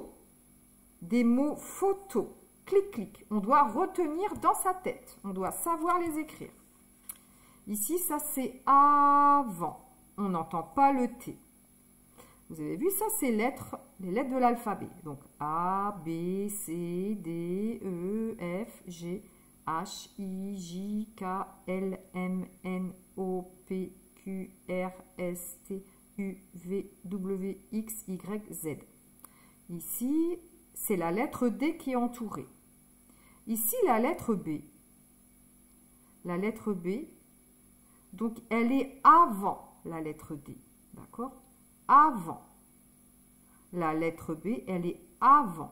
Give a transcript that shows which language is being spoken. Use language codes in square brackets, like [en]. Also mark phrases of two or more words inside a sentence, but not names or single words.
[fr] Des mots photos. Clic, clic. On doit retenir dans sa tête. On doit savoir les écrire. Ici, ça c'est avant. On n'entend pas le T. Vous avez vu, ça c'est les lettres de l'alphabet. Donc A, B, C, D, E, F, G, H, I, J, K, L, M, N, O, P, Q, R, S, T, U, V, W, X, Y, Z. Ici, c'est la lettre D qui est entourée. Ici, la lettre B. La lettre B, donc elle est avant la lettre D. D'accord? Avant. La lettre B, elle est avant.